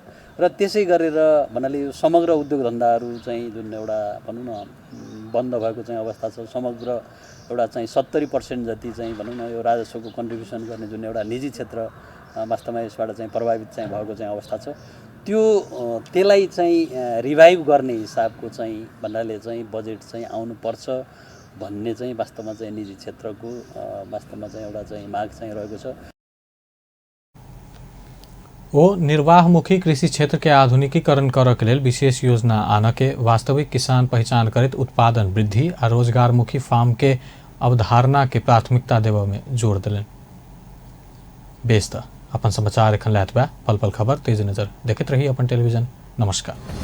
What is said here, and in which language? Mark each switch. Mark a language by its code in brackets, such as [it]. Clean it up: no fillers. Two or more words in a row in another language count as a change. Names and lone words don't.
[ne] र त्यसै गरेर भन्नाले यो समग्र उद्योग धन्दाहरू चाहिँ जुन एउटा भनौँ न बन्द भएको चाहिँ अवस्था छ, समग्र एउटा चाहिँ 70% जति चाहिँ भनौँ न यो राजस्वको कन्ट्रिब्युसन गर्ने जुन एउटा निजी क्षेत्र वास्तवमा यसबाट चाहिँ प्रभावित चाहिँ भएको चाहिँ अवस्था छ त्यसलाई चाहिँ रिभाइभ गर्ने हिसाबको चाहिँ भन्नाले चाहिँ बजेट चाहिँ आउनुपर्छ भन्ने चाहिँ वास्तवमा चाहिँ निजी क्षेत्रको वास्तवमा चाहिँ एउटा चाहिँ माग चाहिँ रहेको छ। [mai] वो निर्वाहमुखी कृषि क्षेत्र के आधुनिकीकरण कर के लेल विशेष योजना आन के वास्तविक किसान पहचान करित उत्पादन वृद्धि आ रोजगारमुखी फार्म के अवधारणा के प्राथमिकता देव में जोड़ दिलन। बेस त अपन समाचार एखन लायत बा पल पल खबर तेज नजर देखते रही अपन टेलीविजन।